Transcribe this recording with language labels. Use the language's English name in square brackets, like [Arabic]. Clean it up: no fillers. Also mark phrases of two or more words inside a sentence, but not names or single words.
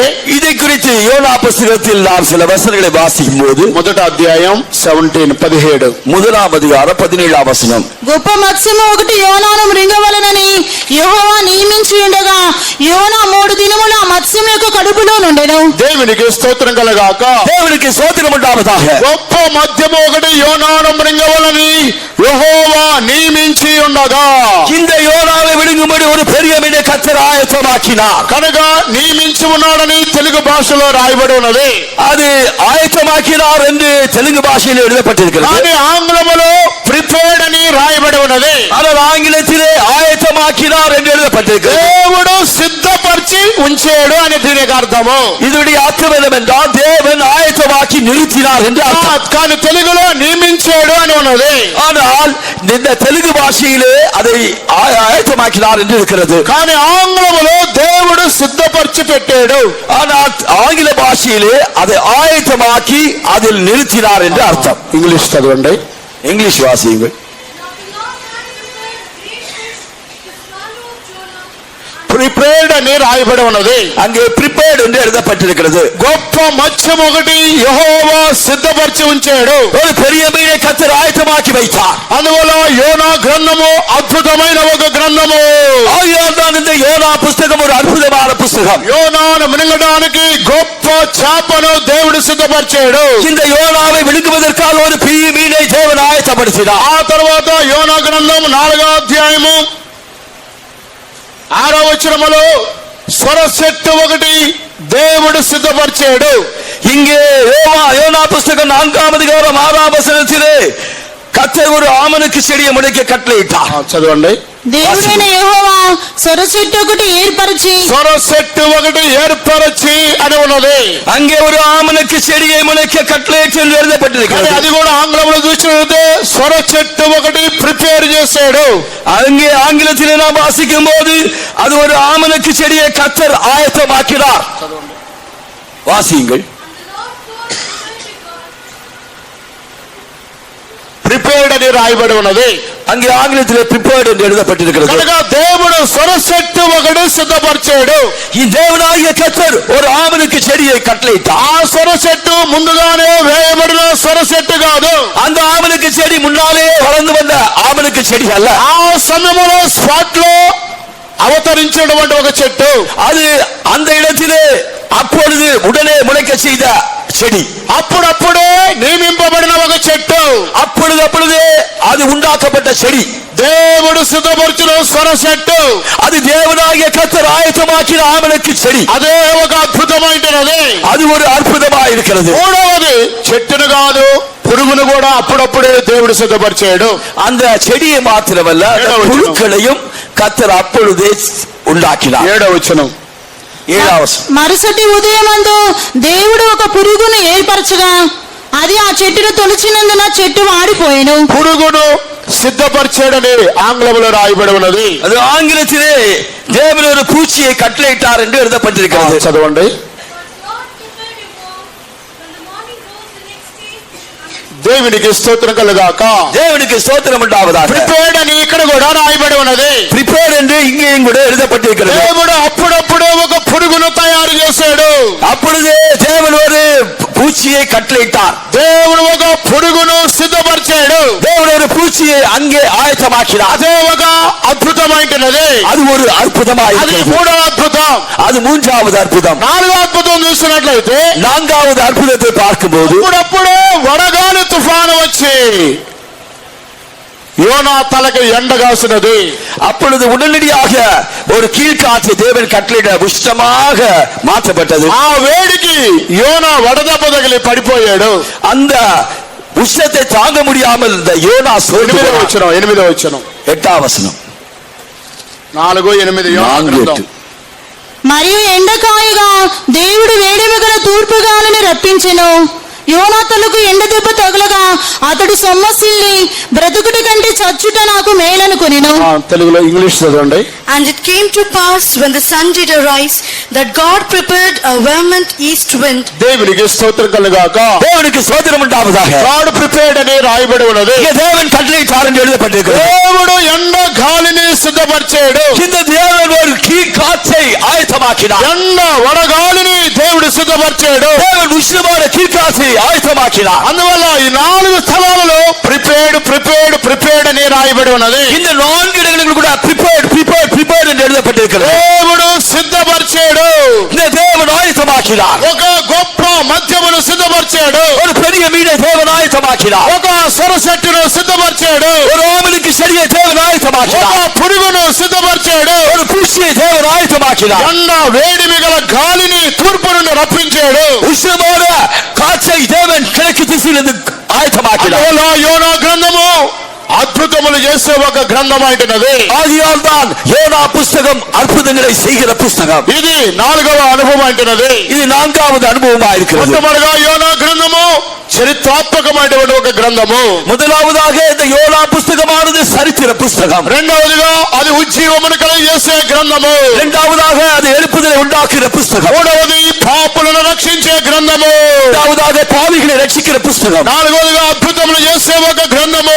[Tamil] இதை குறித்து யோனா புஸ்தகத்தில் நாம் சில வசனங்களை வாசிக்கும் போது [Telugu] 1వ అధ్యాయం 17 [Tamil] முதலாம் அதிகாரம் 17ஆம் வசனம். [Telugu] గొప్ప మత్స్యము ఒకటి యోనాను మృంగవలెనని యెహోవా నియమించి ఉండగా యోనా 3 దినములు ఆ మత్స్యం యొక్క కడుపులో నుండెను. దేవునికి స్తోత్రం కలగాక. [Tamil] தேவனுக்கு ஸ்தோத்திரம் உண்டாவதாக. [Telugu] గొప్ప మద్యము ఒకటి యోనాను మృంగవలని యెహోవా నియమించి ఉండగా [Tamil] இந்த யோனாவை விழுங்கும்படி ஒரு பெரிய மீனை கர்த்தர் ஆயத்தமாக்கினார். [Telugu] కనుక నియమించి ఉన్నాడని తెలుగు భాషలో రాయబడి ఉన్నది. [Tamil] அது ஆயத்தமாக்கினார் என்று தெலுங்கு பாஷையில் எழுதப்பட்டிருக்கிறது. [Telugu] కానీ ఆంగ్లములో ప్రిపేర్డ్ అని రాయబడి ఉన్నది. [Tamil] ஆனால் ஆங்கிலத்திலே ஆயத்தமாக்கினார் என்று எழுதப்பட்டிருக்கிறது. [Telugu] దేవుడు సిద్ధపరిచి ఉంచాడు. నియమించాడు అని దీనికి అర్థము. [Tamil] இதனுடைய அர்த்தம் என்னவென்றால் தேவன் ஆயத்தமாக்கி நிறுத்தினார் என்று அர்த்தம். [Telugu] కానీ తెలుగులో నియమించాడు అని ఉన్నది. [Tamil] ஆனால் இந்த தெலுங்கு பாஷையிலே அதை ஆயத்தமாக்கினார் என்று இருக்கிறது. [Telugu] కానీ ఆంగ్లములో దేవుడు సిద్ధపరిచి పెట్టాడు. [Tamil] ஆனால் ஆங்கில பாஷையிலே அதை ஆயத்தமாக்கி அதில் நிறுத்தினார் என்று அர்த்தம். [Telugu] ఇంగ్లీష్ చదవండి. [Tamil] இங்கிலீஷ் வாசியுங்கள். [Telugu] ప్రిపేర్డ్ అని రాయబడి ఉన్నది. [Tamil] அங்கே prepared என்று எழுதப்பட்டிருக்கிறது. [Telugu] గొప్ప మత్స్యం ఒకటి యెహోవా సిద్ధపరిచి ఉంచాడు. [Tamil] ஒரு பெரிய மீனை கர்த்தர் ஆயத்தமாக்கி வைத்தார். [Telugu] అందువల్ల యోనా గ్రంథము అద్భుతమైన ఒక గ్రంథము. [Tamil] ஆகையால்தான் இந்த யோனா புஸ்தகம் ஒரு அற்புதமான புஸ்தகம். [Telugu] యోనాను మింగడానికి గొప్ప చేపను దేవుడు సిద్ధపరిచాడు. [Tamil] இந்த யோனாவை விழுங்குவதற்காக ஒரு பெரிய மீனை தேவன் ஆயத்தப்படுத்தினார். [Telugu] ఆ తర్వాత యోనా గ్రంథం 4వ అధ్యాయము 6వ వచనములో సొర చెట్టు ఒకటి దేవుడు సిద్ధపరిచాడు. [Tamil] இங்கே யோனா புஸ்தகம் 4வது அதிகாரம் 6வது வசனத்திலே கர்த்தர் ஒரு ஆமணக்கு செடியை முளைக்க கட்டளையிட்டார். [Telugu] చదవండి. దేవుడైన యెహోవా సొర చెట్టు ఒకటి ఏర్పరిచి సొర చెట్టు ఒకటి ఏర్పరిచి అని ఉన్నది. [Tamil] அங்கே ஒரு ஆமணக்கு செடியை முளைக்க கட்டளையிட்டு என்று [Telugu] కానీ [Tamil] எழுதப்பட்டிருக்கிறது. [Telugu] అది కూడా ఆంగ్లంలో చూసినట్లయితే సొర చెట్టు ఒకటి ప్రిపేర్ చేశాడు. [Tamil] அங்கே ஆங்கிலத்திலே நாம் வாசிக்கும் போது அது ஒரு ஆமணக்கு செடியை கர்த்தர் ஆயத்தமாக்கினார். வாசியுங்கள். [Telugu] ప్రిపేర్డ్ అని రాయబడి ఉన్నది. [Tamil] அங்கே ஆங்கிலத்திலே prepared என்று எழுதப்பட்டிருக்கிறது. [Telugu] కనుక దేవుడు సొర చెట్టు ఒకటి సిద్ధపరిచాడు. [Tamil] ఈ தேவனாகிய கர்த்தர் ஒரு ஆமணக்கு செடியை கட்டளையிட்டார். [Telugu] ఆ సొర చెట్టు ముందుగానే వేయబడిన సొర చెట్టు కాదు. [Tamil] அந்த ஆமணக்கு செடி முன்னாலே வளர்ந்து வந்த ஆமணக்கு செடி அல்ல. [Telugu] ఆ సమయంలో స్పాట్ లో అవతరించినటువంటి ఒక చెట్టు. [Tamil] அது அந்த இடத்திலே அப்பொழுது உடனே முளைக்க செய்த செடி. [Telugu] అప్పుడప్పుడే నియమింపబడిన ఒక చెట్టు. [Tamil] அப்பொழுதே அது உண்டாக்கப்பட்ட செடி. [Telugu] దేవుడు సిద్ధపరిచిన సొర చెట్టు. [Tamil] அது தேவனாகிய கர்த்தர் ஆயத்தமாக்கின ஆமணக்கு செடி. [Telugu] అదే ఒక అద్భుతమైనది. [Tamil] அது ஒரு அற்புதமாக இருக்கிறது. [Telugu] మూడవది చెట్టును కాదు పురుగును కూడా అప్పుడప్పుడే దేవుడు సిద్ధపరిచాడు. [Tamil] அந்த செடியை மாத்திரமல்ல புழுக்களையும் கர்த்தர் அப்பொழுதே உண்டாக்கினார். [Telugu] 7వ వచనం. 7వ వచనం. మరుసటి ఉదయమందు దేవుడు ఒక పురుగును ఏర్పరచగా అది ఆ చెట్టును తొలిచినందున చెట్టు వాడిపోయెను. పురుగును సిద్ధపరిచాడని ఆంగ్లంలో రాయబడి ఉన్నది. [Tamil] அது ஆங்கிலத்திலே தேவன் ஒரு பூச்சியை கட்டளையிட்டார் என்று எழுதப்பட்டிருக்கிறது. [Telugu] చదవండి. దేవునికి స్తోత్రం కలుగాక. [Tamil] தேவனுக்கு ஸ்தோத்திரம் உண்டாவதாக. [Telugu] ప్రిపేర్డ్ అని ఇక్కడ కూడా రాయబడి ఉన్నది. [Tamil] prepared என்று இங்கேயும் கூட எழுதப்பட்டிருக்கிறது. [Telugu] దేవుడు అప్పుడప్పుడే ఒక పురుగును తయారు చేశాడు. [Tamil] அப்பொழுதே தேவன் ஒரு பூச்சியை கட்டளையிட்டார். [Telugu] దేవుడు ఒక పురుగును సిద్ధపరిచాడు. [Tamil] தேவன் ஒரு பூச்சியை அங்கே ஆயத்தமாக்கினார். [Telugu] అదే ఒక అద్భుతమైనది. [Tamil] அது ஒரு அற்புதமாக [Telugu] అది [Tamil] இருக்கிறது. [Telugu] 3వ అద్భుతం. [Tamil] அது 3வது அற்புதம். [Telugu] 4వ అద్భుతం చూసినట్లయితే [Tamil] 4வது அற்புதத்தை பார்க்கும்போது [Telugu] అప్పుడప్పుడే వడగాలి తుఫాను వచ్చి యోనా తలకి ఎండ కాసినది. [Tamil] அப்பொழுது உடனடியாக ஒரு கீழ்காற்று தேவன் கட்டளையிட உஷ்ணமாக மாற்றப்பட்டது. [Telugu] ఆ వేడికి యోనా వడదెబ్బ తగిలి పడిపోయాడు. [Tamil] அந்த உஷ்ணத்தை தாங்க முடியாமல் இந்த யோனா சோர்ந்து [Telugu] 8వ [Tamil] போனார். [Telugu] వచనం. 8వ వచనం. 8వ వచనం. 4:8 యోనా [Tamil] 4:8. [Telugu] గ్రంథం. మరియు ఎండకాయగా దేవుడు వేడిమి గల తూర్పు గాలిని రప్పించెను. యోనా తలకు ఎండ దెబ్బ తగలగా అతడు సొమ్మసిల్లి బ్రతుకుటి కంటే చచ్చుట నాకు మేలనుకొనెను. తెలుగులో ఇంగ్లీష్ చదవండి. [English] And it came to pass when the sun did arise that God prepared a vehement east wind. [Telugu] దేవునికి స్తోత్రం కలుగాక. [Tamil] தேவனுக்கு ஸ்தோத்திரம் உண்டாவதாக. [English] God prepared [Telugu] అని రాయబడి ఉన్నది. [Tamil] இங்கே தேவன் கட்டளையிட்டார் என்று எழுதப்பட்டிருக்கிறது. [Telugu] దేవుడు ఎండ గాలిని సిద్ధపరిచాడు. [Tamil] இந்த தேவன் ஒரு கீழ்காற்றை ஆயத்தமாக்கினார். [Telugu] ఎండ వడగాలిని దేవుడు సిద్ధపరిచాడు. [Tamil] தேவன் உஷ்ணமான கீழ்காற்றை ஆயத்தமாக்கினார். [Telugu] అందువల్ల ఈ 4 స్థలాలలో ప్రిపేర్డ్ అని రాయబడి ఉన్నది. [Tamil] இந்த 4 இடங்களில் கூட prepared என்று எழுதப்பட்டிருக்கிறது. [Telugu] దేవుడు సిద్ధపరిచాడు. [Tamil] இந்த தேவன் ஆயத்தமாக்கினார். [Telugu] ఒక గొప్ప మద్యమును సిద్ధపరిచాడు. [Tamil] ஒரு பெரிய மீனை தேவன் ஆயத்தமாக்கினார். [Telugu] ఒక సొర చెట్టును సిద్ధపరిచాడు. [Tamil] ஒரு ஆமணக்கு செடியை தேவன் [Telugu] ఒక [Tamil] ஆயத்தமாக்கினார். [Telugu] పురుగును సిద్ధపరిచాడు. [Tamil] ஒரு பூச்சியை தேவன் ஆயத்தமாக்கினார். [Telugu] ఎండ వేడిమి గల గాలిని తూర్పు నుండి రప్పించాడు. [Tamil] உஷ்ணமான காற்றை தேவன் கிழக்கு திசையிலிருந்து ஆயத்தமாக்கினார். [Telugu] అందువల్ల యోనా గ్రంథము అద్భుతములు చేసే ఒక గ్రంథం అంటున్నది. [Tamil] ஆகையால் தான் யோனா புஸ்தகம் அற்புதங்களை செய்கிற புஸ்தகம். [Telugu] ఇది 4వ అనుభవం అంటున్నది. [Tamil] இது 4வது அனுபவமா இருக்கிறது. [Telugu] మొట్టమొదటిగా యోనా గ్రంథము చరిత్రాత్మకమైనటువంటి ఒక గ్రంథము. [Tamil] முதலாவதாக இந்த யோனா புஸ்தகமானது சரித்திர புஸ்தகம். [Telugu] రెండవదిగా అది ఉజ్జీవమును కలుగజేసే గ్రంథము. [Tamil] இரண்டாவதாக அது எழுப்புதலை உண்டாக்குகிற புஸ்தகம். [Telugu] మూడవది పాపులను రక్షించే గ్రంథము. [Tamil] இரண்டாவதாக பாவிகளை ரட்சிக்கிற புஸ்தகம். [Telugu] నాలుగవదిగా అద్భుతములు చేసే ఒక గ్రంథము.